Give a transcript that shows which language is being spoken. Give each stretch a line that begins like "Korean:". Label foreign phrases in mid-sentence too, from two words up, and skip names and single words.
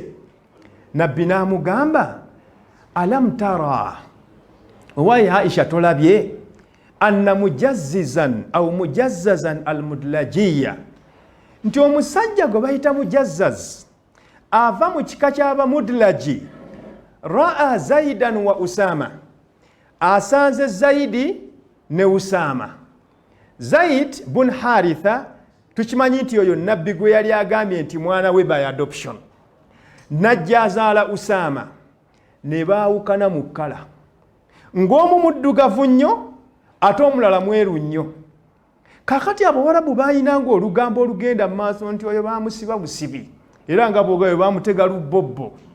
Ganda: Nabbi n'amugamba
Arabic: ألم ترَ,
Ganda: owaye Aisha tolabye,
Arabic: أنّ مجززاً أو مجززاً المدلجي,
Ganda: nti omusajja gwe bayita mujazzaz ava mu kika ky'abamudlaji,
Arabic: رأى زيداً وأسامة,
Ganda: asanze zaidi ne usama. Zaid bun Haritha tukimanyi nti oyo nabbi gwe yali agambye nti mwana we
English: by adoption,
Ganda: najja azaala usama, ne baawukana mu kkala, ng'omu muddugavu nnyo ate omulala mweru nnyo. Kakati Abawarabu baayinanga olugambo olugenda mu maaso nti oyo baamusiba busibi, era nga bwogayo baamutega lubbobbo.